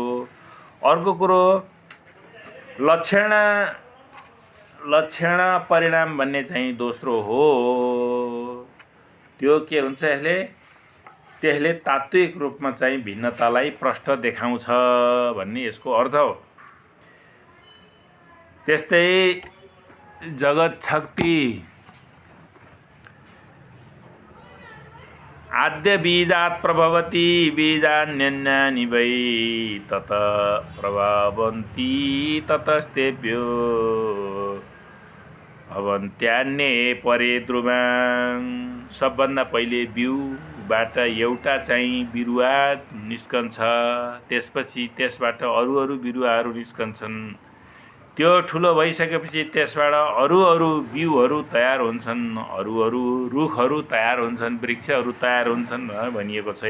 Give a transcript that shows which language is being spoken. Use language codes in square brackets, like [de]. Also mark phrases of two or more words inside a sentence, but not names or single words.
[ne] अर्को कुरो लक्षण परिणाम भन्ने चाहिँ दोस्रो हो। त्यो के हुन्छ, त्यसले तात्विक रूपमा चाहिँ भिन्नतालाई प्रष्ट देखाउँछ भन्ने यसको अर्थ हो। [sa] त्यस्तै जगत शक्ति आद्य बीजात् प्रभवति बीजान्यन्यानि वै तत प्रभवन्ति ततस्तेभ्यो भवन्त्यान्ये परे ध्रुवां। [ne] सबभन्दा पहिले बिउबाट एउटा चाहिँ बिरुवा निस्कन्छ, त्यसपछि त्यसबाट अरू बिरुवाहरू निस्कन्छन्। त्यो ठुलो भइसकेपछि त्यसबाट अरू बिउहरू तयार हुन्छन्, अरू रुखहरू तयार हुन्छन्, वृक्षहरू तयार हुन्छन् भनिएको छ।